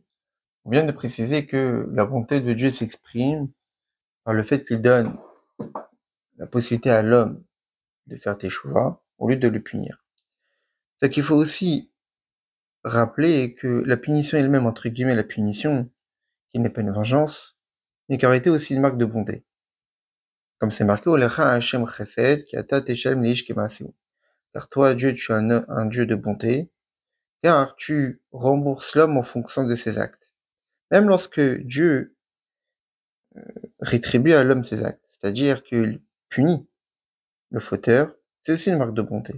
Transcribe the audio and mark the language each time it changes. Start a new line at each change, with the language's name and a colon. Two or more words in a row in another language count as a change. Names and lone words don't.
French: On vient de préciser que la bonté de Dieu s'exprime par le fait qu'il donne la possibilité à l'homme de faire teshuva au lieu de le punir. C'est qu'il faut aussi rappeler que la punition elle-même, entre guillemets, la punition, qui n'est pas une vengeance, mais qui aurait été aussi une marque de bonté. Comme c'est marqué,
Hebrew: ולך השם חסד כי אתה תשלם לאיש כמעשהו.
French: Car toi, Dieu, tu es un Dieu de bonté, car tu rembourses l'homme en fonction de ses actes. Même lorsque Dieu rétribue à l'homme ses actes, c'est-à-dire qu'il punit le fauteur, c'est aussi une marque de bonté.